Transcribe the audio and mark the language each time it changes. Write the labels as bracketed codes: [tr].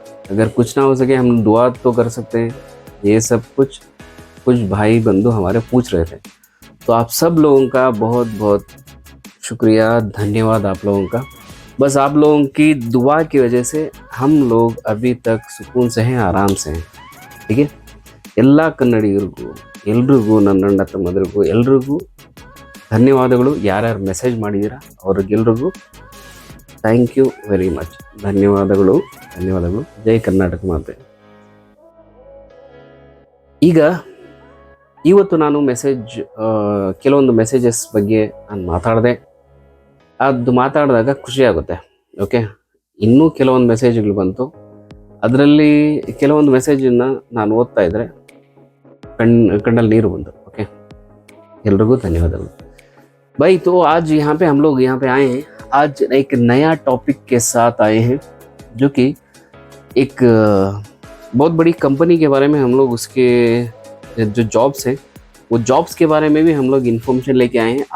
[hi] अगर कुछ ना हो सके हम दुआ तो कर सकते हैं। ये सब कुछ भाई बंधु हमारे पूछ रहे थे। तो आप सब लोगों का बहुत बहुत शुक्रिया, धन्यवाद आप लोगों का। बस आप लोगों की दुआ की वजह से हम लोग अभी तक सुकून से हैं, आराम से हैं। ठीक है, [kn] ಎಲ್ಲ ಕನ್ನಡಿಗರಿಗೂ ಎಲ್ರಿಗೂ ನನ್ನ ಅಣ್ಣ ತಮ್ಮಂದಿರಿಗೂ ಎಲ್ರಿಗೂ ಧನ್ಯವಾದಗಳು. ಯಾರ್ಯಾರು ಮೆಸೇಜ್ ಮಾಡಿದ್ದೀರಾ ಅವ್ರಿಗೆಲ್ರಿಗೂ ಥ್ಯಾಂಕ್ ಯು ವೆರಿ ಮಚ್. ಧನ್ಯವಾದಗಳು. ಜೈ ಕರ್ನಾಟಕ ಮಾತೆ. ಈಗ ಇವತ್ತು ನಾನು ಕೆಲವೊಂದು ಮೆಸೇಜಸ್ ಬಗ್ಗೆ ನಾನು ಅದು ಮಾತಾಡಿದಾಗ ಖುಷಿ ಆಗುತ್ತೆ. ಓಕೆ, ಇನ್ನೂ ಕೆಲವೊಂದು ಮೆಸೇಜ್ಗಳು ಬಂತು. ಅದರಲ್ಲಿ ಕೆಲವೊಂದು ಮೆಸೇಜನ್ನು ನಾನು ಓದ್ತಾ ಇದ್ದರೆ ಕಣ್ಣಲ್ಲಿ ನೀರು ಬಂತು. [hi] ओके, एल्रिगू धन्यवाद भाई। तो आज हम लोग यहाँ पे आए हैं, आज एक नया टॉपिक के साथ आए हैं जो कि एक बहुत बड़ी कंपनी के बारे में हम लोग उसके जो जॉब्स हैं वो जॉब्स के बारे में भी हम लोग इन्फॉर्मेशन लेके आए हैं।